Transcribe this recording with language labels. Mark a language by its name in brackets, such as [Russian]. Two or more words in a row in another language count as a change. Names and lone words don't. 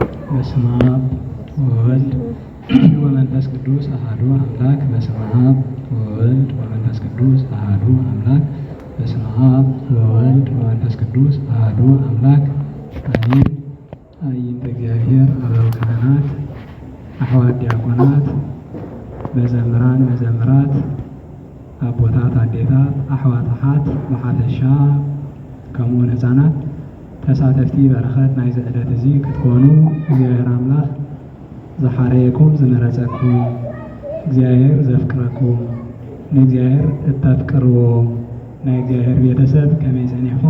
[Geez] በስመ አብ ወወልድ ወመንፈስ ቅዱስ አሐዱ አምላክ። በስመ አብ ወወልድ ወመንፈስ ቅዱስ አሐዱ አምላክ። በስመ አብ ወወልድ ወመንፈስ ቅዱስ አሐዱ አምላክ አሜን። አይንተ እግዚአብሔር [Tigrinya] አበው ካህናት፣ አሕዋት ዲያቆናት፣ መዘምራን መዘምራት፣ አቦታት አዴታት፣ አሕዋት አሓት ብሓፈሻ ከምኡውን ህፃናት ተሳተፍቲ በረኸት ናይ ዝዕለት እዚ ክትኮኑ እግዚአብሔር አምላኽ ዝሓረየኩም ዝመረፀኩም እግዚአብሔር ዘፍቅረኩም ንእግዚአብሔር እተፍቅርዎ ናይ እግዚአብሔር ቤተሰብ ከመይ ፀኒሕኩም?